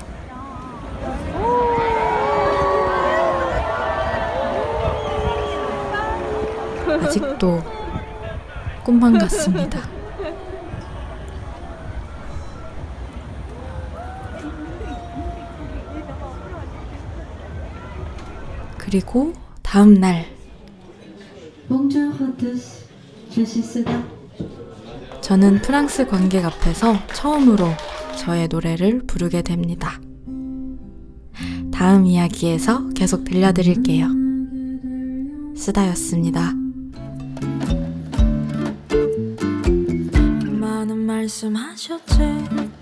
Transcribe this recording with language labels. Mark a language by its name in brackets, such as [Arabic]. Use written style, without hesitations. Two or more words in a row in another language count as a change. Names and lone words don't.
[Korean] 아직도 꿈만 같습니다. 그리고 다음 날 [French] Bonjour à tous, je suis Souda. [Korean] 저는 프랑스 관객 앞에서 처음으로 저의 노래를 부르게 됩니다. 다음 이야기에서 계속 들려드릴게요. 쓰다였습니다. 많은 말씀하셨지